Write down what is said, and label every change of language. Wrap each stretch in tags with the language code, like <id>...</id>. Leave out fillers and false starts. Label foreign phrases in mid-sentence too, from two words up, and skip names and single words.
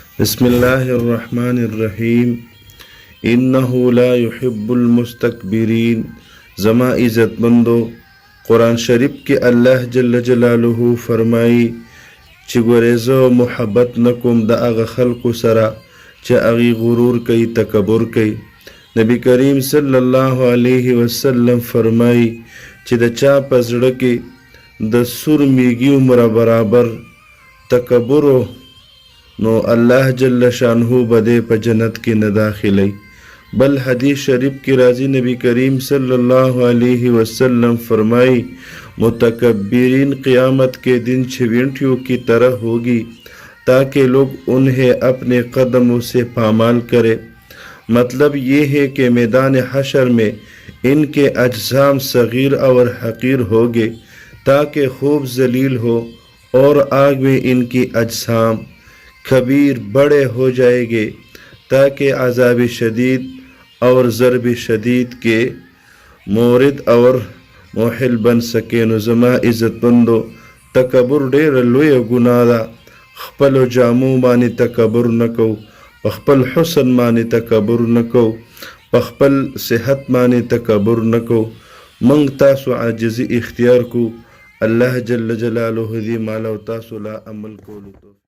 <ar>بسم الله الرحمن الرحیم انه لا يحب المستكبرین.</ar> <ps>زما عزت مندو قرآن شریف کې</ps> <ar>الله جل جلاله</ar> <ps>فرمایي چې ګورې زه محبت نکوم د هغه خلقو سره چې هغوی غرور کوي، تکبر کوي. نبی کریم</ps> <ar>صلی الله علیه وسلم</ar> <ps>فرمایي چې د چا په زړه کې د سور میږي عمره برابر تکبر نو</ps> <ar>الله جل شانه</ar> <ps>بده په جنت کې نه داخلي. بل حدیث شریف کی راضی</ps> <ur>نبی کریم</ur> <ar>صلی اللہ علیہ وسلم</ar> <ur>فرمائی متکبرین قیامت کے دن چھوینٹیوں کی طرح ہوگی تاکہ لوگ انہیں اپنے قدموں سے پامال کرے. مطلب یہ ہے کہ میدان حشر میں ان کے اجسام صغیر اور حقیر ہوگے تاکہ خوب ذلیل ہو اور آگ میں ان کی اجسام کبیر بڑے ہو جائے گے تاکہ عذاب شدید اور ضرب شدید کے مورد اور موحل بن سکے.</ur> <ps>نو زما عزت مندو تکبر ډیر لوی ګناه ده. خپل جامو باندې تکبر نکو، په خپل حسن باندې تکبر نکو، په خپل صحت باندې تکبر نکو. منګ تاسو عاجزی اختیار کو.</ps> <ar>الله جل جلاله</ar> <ps>دې مال او تاسو لا عمل کولو</ps>